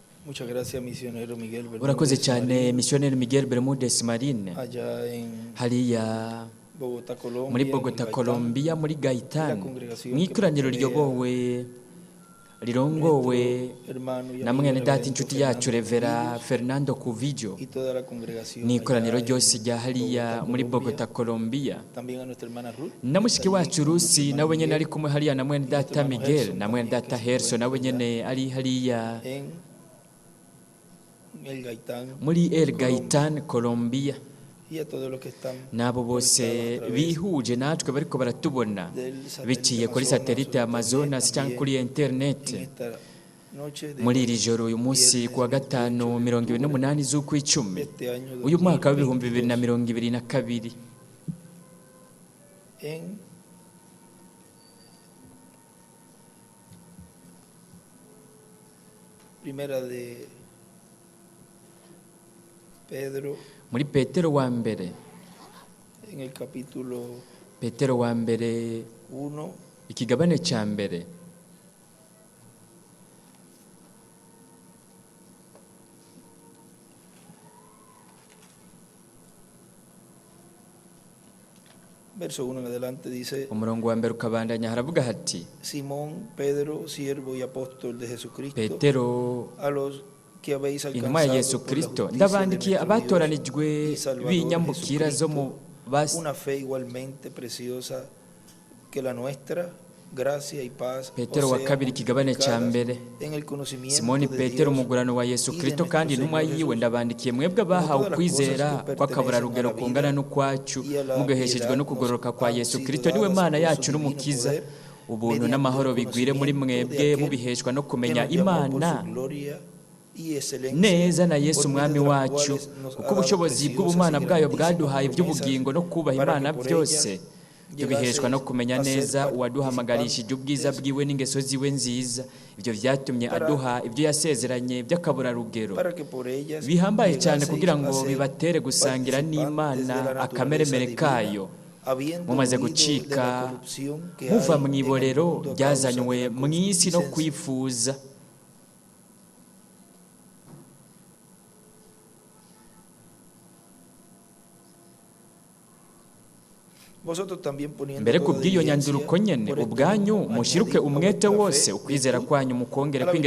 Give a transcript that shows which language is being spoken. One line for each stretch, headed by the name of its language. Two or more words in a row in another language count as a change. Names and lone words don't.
Spanish: Muchas gracias, misionero Miguel
Rundi: urakoze
Spanish: Bermúdez
Rundi: cyane
Spanish: Marín,
Rundi: missionnaire Miguel Bermúdez Marine
Spanish: allá en
Rundi: hariya
Spanish: Bogotá,
Rundi: muri
Spanish: Colombia, en
Rundi: Bogota
Spanish: Gaitán,
Rundi: Colombia muri Gaitán
Spanish: la congregación
Rundi: mu ikoraniro
Spanish: que
Rundi: riyobowe rirongowe
Spanish: nuestro hermano y
Rundi: na
Spanish: amigo
Rundi: mwene data
Spanish: reverendo
Rundi: inshuti yacu
Spanish: Fernando Revera Cubillos
Rundi: Fernando Cuvillo
Spanish: y toda la congregación
Rundi: ni ikoraniro
Spanish: allá
Rundi: ryose
Spanish: en
Rundi: rya hariya
Spanish: Bogotá,
Rundi: muri
Spanish: Colombia.
Rundi: Bogota Colombia
Spanish: También a nuestra hermana Ruth,
Rundi: na mushiki
Spanish: está allí
Rundi: wacu
Spanish: con nuestro
Rundi: Rusi
Spanish: hermano
Rundi: nawe nyene
Spanish: Miguel,
Rundi: ari kumwe hariya na mwene
Spanish: y nuestro
Rundi: data
Spanish: hermano Miguel Gerson
Rundi: na mwene
Spanish: también,
Rundi: data
Spanish: que se
Rundi: Herso nawe
Spanish: encuentra
Rundi: nyene ari hariya
Spanish: en el Gaitán,
Rundi: muri El
Spanish: Colombia.
Rundi: Gaitán Colombia
Spanish: Y a todos los que están
Rundi: n'abo bose
Spanish: conectados a través
Rundi: bihuje natwe bariko baratubona
Spanish: del satélite
Rundi: biciye kuri
Spanish: Amazonas,
Rundi: satelite
Spanish: o
Rundi: Amazonas
Spanish: internet,
Rundi: cyangwa kuri
Spanish: en
Rundi: internet
Spanish: esta noche de
Rundi: muri iri joro uyu munsi
Spanish: viernes
Rundi: kuwa gatanu 28 z'ukwicumi
Spanish: de este año
Rundi: uyu mwaka wa
Spanish: 2022,
Rundi: 2022
Spanish: en Primera de Pedro,
Rundi: muri Petero wa mbere
Spanish: en el capítulo
Rundi: Petero wa mbere
Spanish: 1,
Rundi: ikigabane cya mbere
Spanish: verso 1 en adelante, dice:
Rundi: umurongo wa mbere ukabandanya haravuga hati
Spanish: Simón, Pedro, siervo y apóstol de Jesucristo,
Rundi: Petero
Spanish: a los que habéis
Rundi: intumwa ya
Spanish: alcanzado
Rundi: Yesu
Spanish: por la
Rundi: Kristo
Spanish: justicia de
Rundi: ndabandikiye
Spanish: nuestro
Rundi: abatoranijwe
Spanish: Dios y Salvador
Rundi: b'inyambukira zo mu
Spanish: Jesucristo, una fe igualmente preciosa que la nuestra, gracia y paz
Rundi: Petero
Spanish: os
Rundi: wa
Spanish: sea
Rundi: kabiri ikigabane cya
Spanish: multiplicadas
Rundi: mbere
Spanish: en el conocimiento
Rundi: Simoni
Spanish: de
Rundi: Petero
Spanish: Dios
Rundi: umugurano wa Yesu
Spanish: y de
Rundi: Kristo
Spanish: nuestro
Rundi: kandi intumwa
Spanish: Señor
Rundi: yiwe
Spanish: Jesús,
Rundi: ndabandikiye mwebwe abahawe
Spanish: todas las
Rundi: ukwizera
Spanish: cosas que
Rundi: kw'akaburarugero
Spanish: pertenecen a la
Rundi: kungana
Spanish: vida
Rundi: n'ukwacu
Spanish: y a la
Rundi: mugaheshejwe
Spanish: piedad
Rundi: no kugororoka
Spanish: nos
Rundi: kwa
Spanish: han
Rundi: Yesu
Spanish: sido
Rundi: Kristo niwe
Spanish: dadas
Rundi: Mana
Spanish: por
Rundi: yacu
Spanish: su divino
Rundi: n'umukiza
Spanish: poder,
Rundi: ubuntu
Spanish: mediante
Rundi: n'amahoro
Spanish: el
Rundi: bigwire muri
Spanish: conocimiento de
Rundi: mwebwe
Spanish: aquel
Rundi: mubiheshwa no
Spanish: que
Rundi: kumenya
Spanish: nos llamó por
Rundi: Imana
Spanish: su gloria y excelencia,
Rundi: neza na Yesu
Spanish: por medio
Rundi: umwami
Spanish: de las
Rundi: wacu
Spanish: cuales nos ha
Rundi: kuko
Spanish: dado
Rundi: ubushobozi
Spanish: preciosas
Rundi: bw'ubumana
Spanish: y
Rundi: bwayo
Spanish: grandísimas
Rundi: bwaduhaye
Spanish: promesas,
Rundi: iby'ubugingo no kubaha
Spanish: para
Rundi: Imana
Spanish: que por
Rundi: byose
Spanish: ellas
Rundi: tubiheshwa no kumenya
Spanish: llegaseis a
Rundi: neza
Spanish: ser
Rundi: uwaduhamagarishije ubwiza
Spanish: participantes,
Rundi: bwiwe n'ingeso ziwe nziza ibyo byatumye
Spanish: Para-
Rundi: aduha ibyo yasezeranye by'akaburarugero
Spanish: para que por ellas
Rundi: bihambaye cyane
Spanish: llegaseis
Rundi: kugira
Spanish: a
Rundi: ngo
Spanish: ser
Rundi: bibatere gusangira
Spanish: participantes de
Rundi: n'Imana
Spanish: la
Rundi: akameremere
Spanish: naturaleza
Rundi: kayo
Spanish: divina, habiendo
Rundi: mumaze
Spanish: huido de
Rundi: gucika
Spanish: la corrupción que
Rundi: muva
Spanish: hay
Rundi: mu
Spanish: en el
Rundi: iborero
Spanish: mundo a causa
Rundi: ryazanywe
Spanish: de la
Rundi: mu isi no
Spanish: concupiscencia.
Rundi: kwifuza
Spanish: Vosotros también poniendo
Rundi: mbere ku
Spanish: toda
Rundi: bw'iyo
Spanish: diligencia,
Rundi: nyanduruko nyene
Spanish: por esto
Rundi: ubwanyu
Spanish: mismo,
Rundi: mushiruke
Spanish: añadid a
Rundi: umwete
Spanish: vuestra
Rundi: wose
Spanish: fe
Rundi: ukwizera
Spanish: virtud,
Rundi: kwanyu mukongere
Spanish: a la